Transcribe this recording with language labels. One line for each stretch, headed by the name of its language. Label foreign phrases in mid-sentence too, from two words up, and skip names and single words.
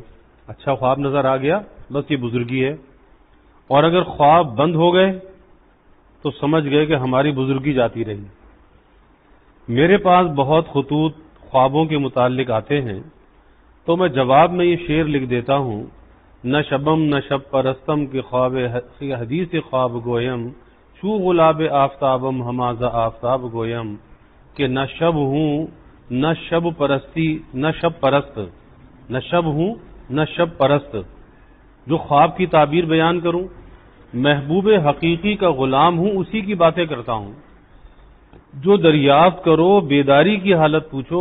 Urdu: اچھا خواب نظر آ گیا بس یہ بزرگی ہے. اور اگر خواب بند ہو گئے تو سمجھ گئے کہ ہماری بزرگی جاتی رہی. میرے پاس بہت خطوط خوابوں کے متعلق آتے ہیں تو میں جواب میں یہ شعر لکھ دیتا ہوں:
Persian: نہ شبم نہ شب پرستم کے خواب حدیث خواب گویم، چو غلاب آفتابم ہمازہ آفتاب گویم.
Urdu: کہ نہ شب ہوں نہ شب پرستی نہ شب پرست، نہ شب ہوں نہ شب پرست. جو خواب کی تعبیر بیان کروں، محبوب حقیقی کا غلام ہوں، اسی کی باتیں کرتا ہوں. جو دریافت کرو بیداری کی حالت پوچھو.